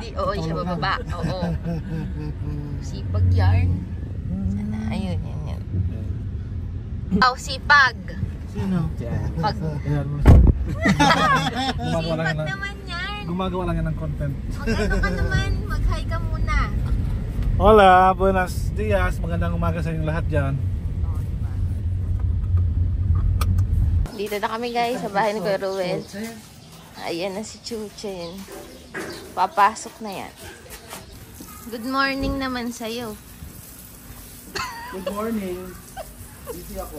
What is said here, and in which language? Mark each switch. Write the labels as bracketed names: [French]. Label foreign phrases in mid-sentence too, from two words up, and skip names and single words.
[Filipino] Oo, hindi siya bababa. Oo. Sipag yarn. Sana, ayun, yan. Wow, sipag. Sino? Pag... Gumagawa lang Sipag yan. naman yan. Gumagawa lang yan ng content. Mag-ano ka naman, mag-hi ka muna. [Spanish] Hola, buenos dias. [Filipino] Magandang umaga sa inyong lahat dyan. Dito na kami guys sa bahay ni Kuya Ruel. Ayan na si Chuchen. Papasok na yan. [English] Good morning [Filipino] naman sa'yo. [English] Good morning. Busy ako.